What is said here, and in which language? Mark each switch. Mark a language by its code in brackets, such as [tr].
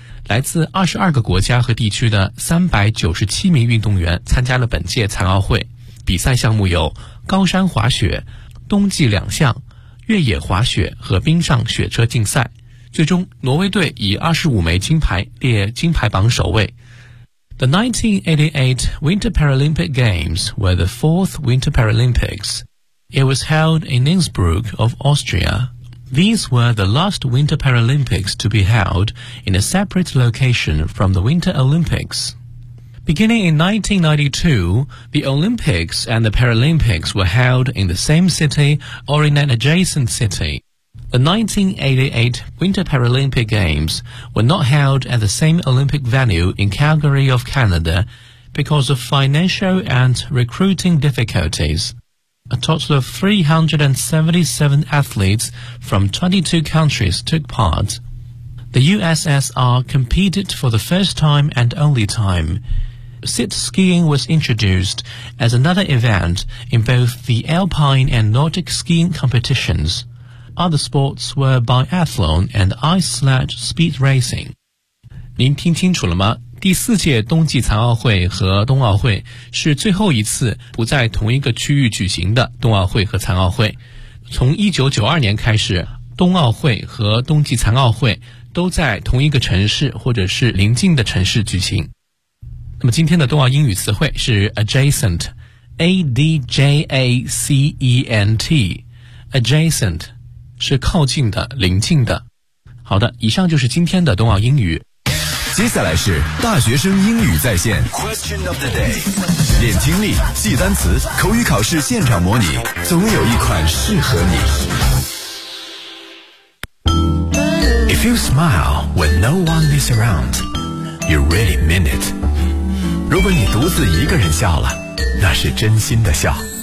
[zh] 来自22个国家和地区的397名运动员参加了本届残奥会，比赛项目有高山滑雪、冬季两项、越野滑雪和冰上雪车竞赛。最终挪威队以25枚金牌列金牌榜首位。 [en] The 1988 Winter Paralympic Games were the fourth Winter Paralympics. It was held in Innsbruck of Austria. These were the last Winter Paralympics to be held in a separate location from the Winter Olympics. Beginning in 1992, the Olympics and the Paralympics were held in the same city or in an adjacent city. The 1988 Winter Paralympic Games were not held at the same Olympic venue in Calgary of Canada because of financial and recruiting difficulties. A total of 377 athletes from 22 countries took part. The USSR competed for the first time and only time. Sit skiing was introduced as another event in both the Alpine and Nordic skiing competitions. Other sports were biathlon and ice sledge speed racing. [zh] 您听清楚了吗？第四届冬季残奥会和冬奥会是最后一次不在同一个区域举行的冬奥会和残奥会。从1992年开始，冬奥会和冬季残奥会都在同一个城市或者是邻近的城市举行。那么今天的冬奥英语词汇是 adjacent， A-D-J-A-C-E-N-T， adjacent 是靠近的、邻近的。好的，以上就是今天的冬奥英语。接下来是大学生英语在线 [en] Question of the day， [zh] 练听力、记单词、口语考试现场模拟，总有一款适合你。 [en] If you smile when no one is around, you really mean it。 [zh] 如果你独自一个人笑了，那是真心的笑。